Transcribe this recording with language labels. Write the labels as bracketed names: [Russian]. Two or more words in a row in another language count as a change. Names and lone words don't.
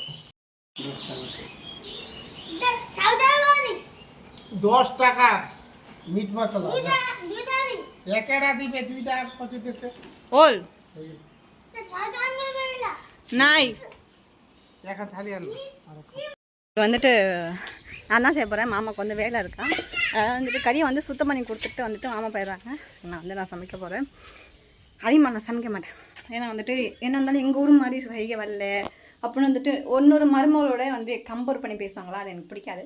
[Bangla] 10 টাকা মিট মশলা একটা দিবে 2টা 25 ওল নাই একটা থালি আনো. [Tamil] வந்துட்டு நான் தான் செய்ய போகிறேன். மாமாவுக்கு வந்து வேலை இருக்கா. வந்துட்டு கறியை வந்து சுத்தம் பண்ணி கொடுத்துட்டு வந்துட்டு மாமா போயிடுறாங்க. சரி, நான் சமைக்க போகிறேன். அதிகமாக நான் சமைக்க மாட்டேன். ஏன்னா வந்துட்டு என்ன இருந்தாலும் எங்கள் ஊர் மாதிரி செய்ய வரல அப்படின்னு வந்துட்டு இன்னொரு மருமகளோட வந்து கம்பேர் பண்ணி பேசுவாங்களா, அது எனக்கு பிடிக்காது.